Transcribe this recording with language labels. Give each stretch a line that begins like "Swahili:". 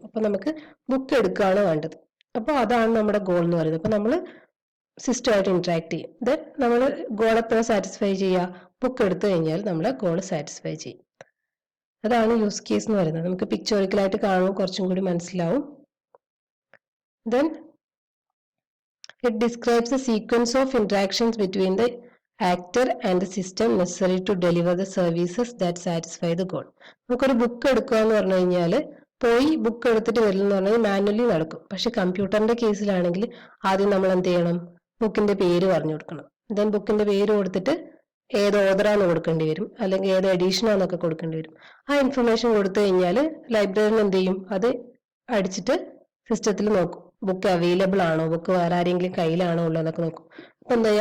Malayalam: അപ്പൊ നമുക്ക് ബുക്ക് എടുക്കുകയാണ് വേണ്ടത്. അപ്പൊ അതാണ് നമ്മുടെ ഗോൾ എന്ന് പറയുന്നത്. അപ്പൊ നമ്മൾ സിസ്റ്റമായിട്ട് ഇന്ററാക്ട് ചെയ്യും. ദെൻ നമ്മൾ ഗോൾ എപ്പോഴും സാറ്റിസ്ഫൈ ചെയ്യുക? ബുക്ക് എടുത്തു കഴിഞ്ഞാൽ നമ്മളെ ഗോൾ സാറ്റിസ്ഫൈ ചെയ്യും. അതാണ് യൂസ് കേസ് എന്ന് പറയുന്നത്. നമുക്ക് പിക്ചോറിക്കലായിട്ട് കാണുമ്പോൾ കുറച്ചും കൂടി മനസ്സിലാവും.
English: Then it describes the sequence of interactions between the actor and the system necessary to deliver the services that satisfy the goal.
Malayalam: നമുക്കൊരു ബുക്ക് എടുക്കുക എന്ന് പറഞ്ഞു കഴിഞ്ഞാൽ പോയി ബുക്ക് എടുത്തിട്ട് വരില്ലെന്ന് പറഞ്ഞാൽ മാനുവലി നടക്കും. പക്ഷെ കമ്പ്യൂട്ടറിന്റെ കേസിലാണെങ്കിൽ ആദ്യം നമ്മൾ എന്ത് ചെയ്യണം? ബുക്കിന്റെ പേര് പറഞ്ഞു കൊടുക്കണം. ദെൻ ബുക്കിന്റെ പേര് കൊടുത്തിട്ട് ഏത് ഓർഡറാന്ന് കൊടുക്കേണ്ടി വരും, അല്ലെങ്കിൽ ഏത് എഡീഷനാന്നൊക്കെ കൊടുക്കേണ്ടി വരും. ആ ഇൻഫർമേഷൻ കൊടുത്തു കഴിഞ്ഞാൽ ലൈബ്രറിയിൽ എന്ത് ചെയ്യും? അത് അടിച്ചിട്ട് സിസ്റ്റത്തിൽ നോക്കും, ബുക്ക് അവൈലബിൾ ആണോ, ബുക്ക് വേറെ ആരെങ്കിലും കയ്യിലാണോ ഉള്ളതെന്നൊക്കെ നോക്കും. അപ്പൊ എന്താ?